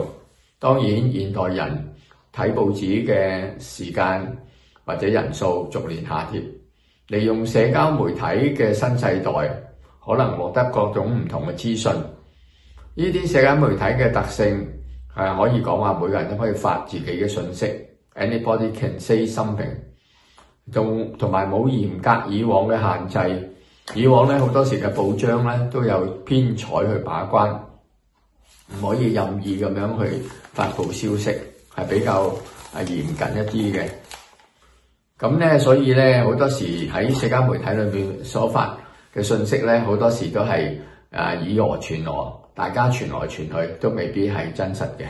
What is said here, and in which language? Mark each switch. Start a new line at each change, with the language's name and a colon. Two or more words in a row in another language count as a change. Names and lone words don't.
Cantonese: 當然現代人睇報紙嘅時間或者人數逐年下跌，利用社交媒體嘅新世代可能獲得各種唔同嘅資訊。呢啲社交媒體嘅特性係可以講話每個人都可以發自己嘅信息 ，
English: anybody can say something，
Cantonese: 同埋冇嚴格以往嘅限制。以往好多時嘅報章都有編採去把關，唔可以任意咁樣去發布消息，係比較嚴謹一啲嘅。咁所以好多時喺社交媒體裏面所發嘅信息好多時都係以訛傳訛，大家傳來傳去都未必係真實嘅。